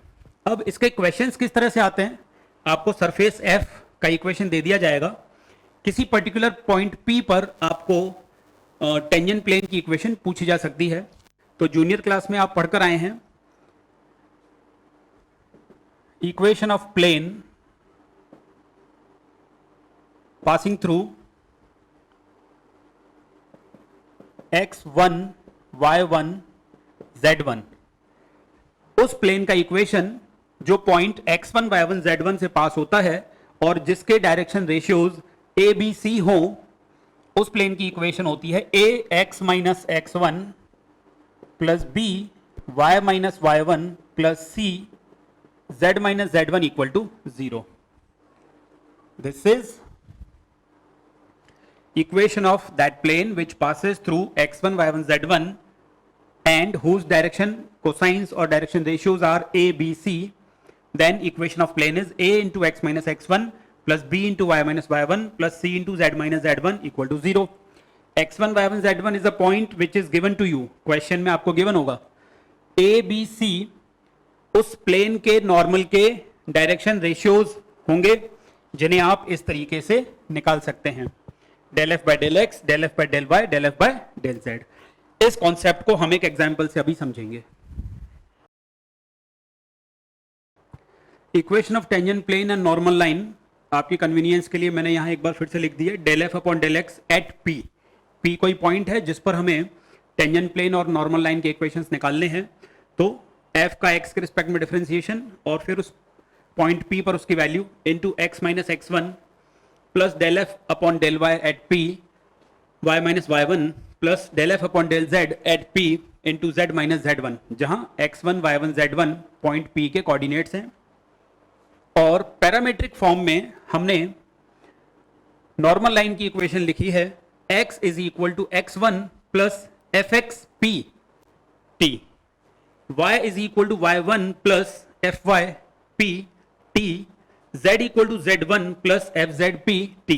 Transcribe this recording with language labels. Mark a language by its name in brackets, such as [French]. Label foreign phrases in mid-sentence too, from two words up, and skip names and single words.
[Hindi] अब इसके क्वेश्चंस किस तरह से आते हैं, आपको सरफेस F का इक्वेशन दे दिया जाएगा, किसी पर्टिकुलर पॉइंट P पर आपको [English] tangent plane [Hindi] की इक्वेशन पूछी जा सकती है। तो जूनियर क्लास में आप पढ़कर आए हैं [English] equation of plane passing through [Hindi] x1 y1 z1। उस प्लेन का इक्वेशन जो पॉइंट x1 y1 z1 से पास होता है और जिसके [English] direction ratios [Hindi] a b c हो, उस प्लेन की इक्वेशन होती है a x माइनस x1 प्लस b y माइनस y1 प्लस c z माइनस z1 [English] equal to [Hindi] 0। [English] this is equation of that plane which passes through x1 y1 z1 and whose direction cosines or direction ratios are a b c, then equation of plane is a into x minus x1 plus b into y minus y1 plus c into z minus z1 equal to 0। x1 y1 z1 is a point which is given to you, question [Hindi] में आपको [English] given [Hindi] होगा [English] a b c [Hindi] उस प्लेन के नॉर्मल के [English] direction ratios [Hindi] होंगे जिन्हें आप इस तरीके से निकाल सकते हैं, [English] del f by del x, del f by del y, del f by del z। [Hindi] इस कॉन्सेप्ट को हम एक एग्जांपल से अभी समझेंगे। [English] equation of tangent plane and normal line, [Hindi] आपकी कन्वीनियंस के लिए मैंने यहां एक बार फिर से लिख दी है [English] del f upon del x at P। [Hindi] P कोई पॉइंट है जिस पर हमें [English] tangent plane [Hindi] और [English] normal line [Hindi] के इक्वेशंस निकालने हैं। तो f का x के रिस्पेक्ट में [English] डिफरेंशिएशन [Hindi] और फिर उस पॉइंट P पर उसकी वैल्यू [English] इनटू x माइनस x1 प्लस del f upon del y at P y माइनस y1 प्लस del f upon del z at P into z माइनस z1, [Hindi] जहां x1 y1 z1 पॉइंट P के कोऑर्डिनेट्स हैं। और पैरामीट्रिक फॉर्म में हमने नॉर्मल लाइन की इक्वेशन लिखी है [English] x is equal to x1 प्लस एफ एक्स पी टी, y इज इक्वल टू y1 प्लस एफ वाई पी टी, z इक्वल टू z1 प्लस एफ जेड पी टी।